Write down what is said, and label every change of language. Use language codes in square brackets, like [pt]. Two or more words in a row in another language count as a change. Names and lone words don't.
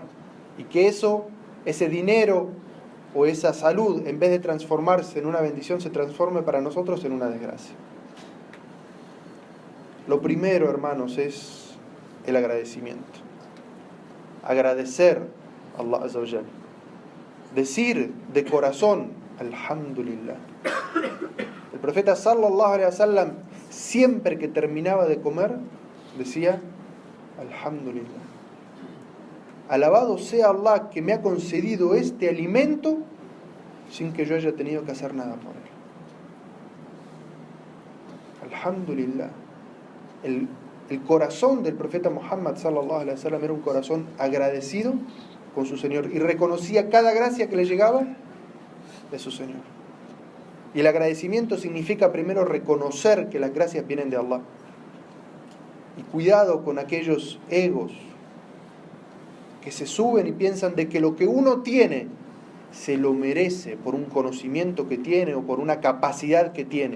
[es] Y que ese dinero o esa salud, en vez de transformarse en una bendición, se transforme para nosotros en una desgracia. Lo primero, hermanos, es el agradecimiento. Agradecer a Allah [ar] عز وجل. [es] Decir de corazón: Alhamdulillah. [ar] El profeta صلى الله عليه وسلم, [es] siempre que terminaba de comer, decía: Alhamdulillah. Alabado sea Allah que me ha concedido este alimento sin que yo haya tenido que hacer nada por él. Alhamdulillah. El corazón del profeta Muhammad [ar] صلى الله عليه وسلم [es] era un corazón agradecido con su Señor y reconocía cada gracia que le llegaba de su Señor. Y el agradecimiento significa primero reconocer que las gracias vienen de Allah. Y cuidado con aquellos egos que se suben y piensan de que lo que uno tiene se lo merece por un conocimiento que tiene o por una capacidad que tiene.